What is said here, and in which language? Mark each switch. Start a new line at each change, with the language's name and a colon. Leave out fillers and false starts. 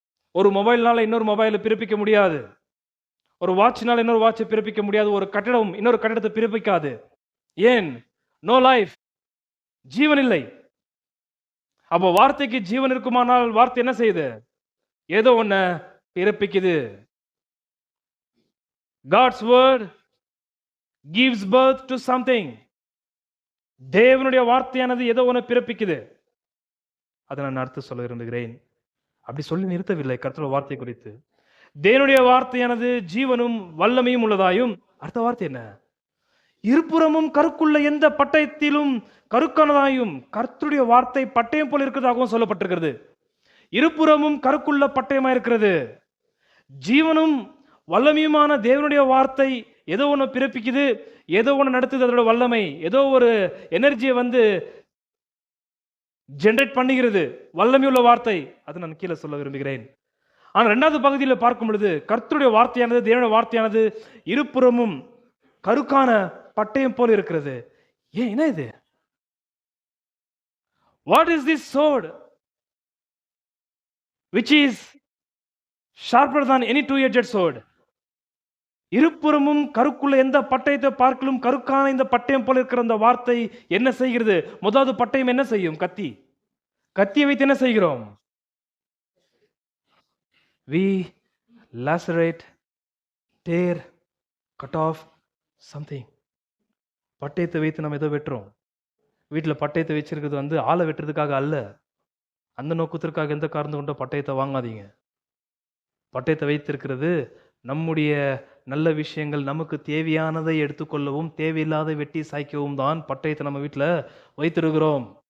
Tamil: ஒரு மொபைல்னால இன்னொரு மொபைலை பிறப்பிக்க முடியாது. ஒரு வாட்ச்னால இன்னொரு வாட்சை பிறப்பிக்க முடியாது. ஒரு கட்டடம் இன்னொரு கட்டடத்தை பிறப்பிக்காது. ஏன்?
English: No life.
Tamil: ஜீவன் இல்லை. அப்போ வார்த்தைக்கு ஜீவன் இருக்குமானால் வார்த்தை என்ன செய்யுது? ஏதோ ஒன்ன பிறப்பிக்குது.
English: God's word gives birth to something.
Tamil: தேவனுடைய வார்த்தையானது ஏதோ ஒன்று பிறப்பிக்குது. அதை நான் அடுத்து சொல்ல விரும்புகிறேன். அப்படி சொல்லி நிறுத்தவில்லை. கர்த்தருடைய வார்த்தை குறித்து தேவனுடைய வார்த்தையானது ஜீவனும் வல்லமையும் உள்ளதாயும், அடுத்த வார்த்தை என்ன? இருபுறமும் கருக்குள்ள எந்த பட்டயத்திலும் கருக்கானதாயும். கர்த்தருடைய வார்த்தை பட்டயம் போல இருக்கிறதாகவும் சொல்லப்பட்டிருக்கிறது. இருபுறமும் கருக்குள்ள பட்டயமா இருக்கிறது. ஜீவனும் வல்லமையுமான தேவனுடைய வார்த்தை ஏதோ ஒன்று பிறப்பிக்குது, ஏதோ ஒன்று நடத்துது. அதோட வல்லமை ஏதோ ஒரு எனர்ஜியை வந்து ஜெனரேட் பண்ணுகிறது. வல்லமையுள்ள வார்த்தை. அது நான் கீழே சொல்ல விரும்புகிறேன். ஆனால் 2வது பகுதியில் பார்க்கும் பொழுது கர்த்தருடைய வார்த்தையானது, தேவனுடைய வார்த்தையானது இருபுறமும் கருக்கான பட்டயம் போல இருக்கிறது. ஏன்? என்ன இது?
English: What is this sword which is sharper than any two-edged sword?
Tamil: இருபுறமும் கருக்குள்ள எந்த பட்டயத்தை பார்க்கலும் கருக்கான இந்த பட்டயம் போல இருக்கிற அந்த வார்த்தை என்ன செய்கிறது? முதலாவது பட்டயம் என்ன செய்யும்? கத்தி. கத்தியை வைத்து என்ன செய்கிறோம்?
English: we lacerate, tear, cut off something.
Tamil: பட்டயத்தை வைத்து நம்ம ஏதோ வெட்டுறோம். வீட்டில் பட்டயத்தை வச்சிருக்கிறது வந்து ஆளை வெட்டுறதுக்காக அல்ல. அந்த நோக்கத்திற்காக எந்த காரணம் கொண்ட பட்டயத்தை வாங்காதீங்க. பட்டயத்தை வைத்திருக்கிறது நம்முடைய நல்ல விஷயங்கள், நமக்கு தேவையானதை எடுத்துக்கொள்ளவும் தேவையில்லாத வெட்டி சாய்க்கவும் தான் பட்டயத்தை நம்ம வீட்டில் வைத்திருக்கிறோம்.